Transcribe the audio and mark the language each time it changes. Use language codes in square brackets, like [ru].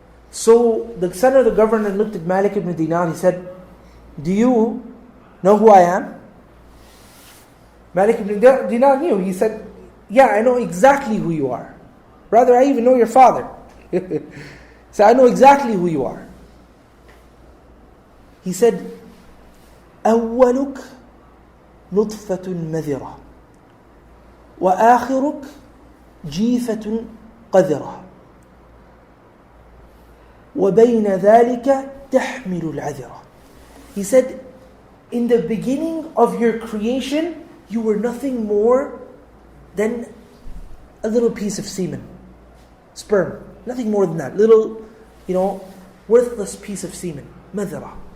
[en] So the son of the governor looked at Malik ibn Dinar, he said, do you know who I am? Malik ibn Dinar knew. He said, yeah, I know exactly who you are. Brother, I even know your father. So I know exactly who you are. He said, [ar] أولك نطفة مذرة وآخرك جيفة قذرة وبين ذلك تحمل العذرة. [en] He said, in the beginning of your creation, you were nothing more than a little piece of semen, sperm, nothing more than that, little, worthless piece of semen, madhara.